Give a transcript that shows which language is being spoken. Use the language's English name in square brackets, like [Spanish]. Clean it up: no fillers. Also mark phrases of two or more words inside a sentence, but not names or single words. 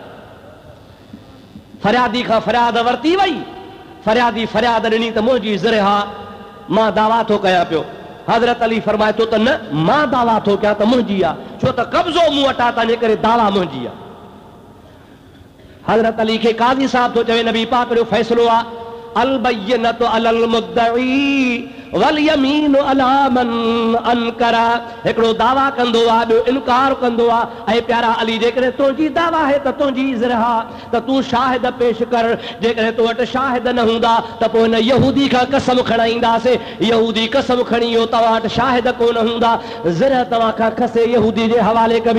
[Sindhi] फरियादी खां फरियाद वरिती वई, फरियादी फरियाद ॾिनी त मुंहिंजी ज़िरह मां दावा थो कयां पियो। हज़रत अली फरमाए थो त न, मां दावा थो कयां त मुंहिंजी आहे, छो त कब्ज़ो मूं वटां, तंहिंजे करे दावा मुंहिंजी आहे। हज़रत अली खे काज़ी साहब थो चवे, नबी पाक जो फ़ैसिलो आहे, [Arabic] البينة على المدعي واليمين على من أنكر, [Sindhi] हिकिड़ो दावा कंदो आहे ॿियो इनकार कंदो आहे। ऐं प्यारा अली जेकॾहिं तुंहिंजी दावा आहे त तुंहिंजी ज़रहा त तूं शाहिद पेश कर, जेकॾहिं तो वटि शाहिद न हूंदा त पोइ हिन यहूदी खां कसम खणाईंदासीं। यहूदी कसम खणी वियो तव्हां वटि शाहिद कोन हूंदा, ज़रह तव्हां खां खसे यहूदी जे हवाले कबी।